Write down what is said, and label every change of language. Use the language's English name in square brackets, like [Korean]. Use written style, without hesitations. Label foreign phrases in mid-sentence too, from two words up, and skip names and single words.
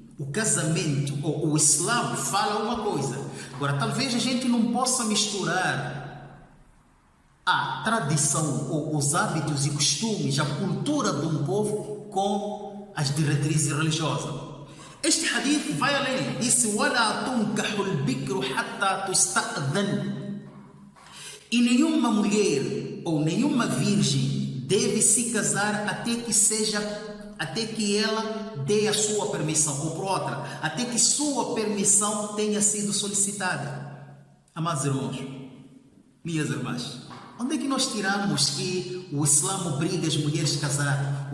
[Portuguese] O casamento, ou o Islã fala uma coisa. Agora, talvez a gente não possa misturar a tradição, ou os hábitos e costumes, a cultura de um povo com as diretrizes religiosas. Este hadith vai além. Disse, [Arabic] وَلَا تُنْكَحُ الْبِكْرُ حَتَّى تُسْتَأْذَنْ. [Portuguese] E nenhuma mulher ou nenhuma virgem deve se casar até que ela dê a sua permissão, ou por outra, até que sua permissão tenha sido solicitada. Amados irmãos, minhas irmãs, onde é que nós tiramos que o Islã obriga as mulheres a casar?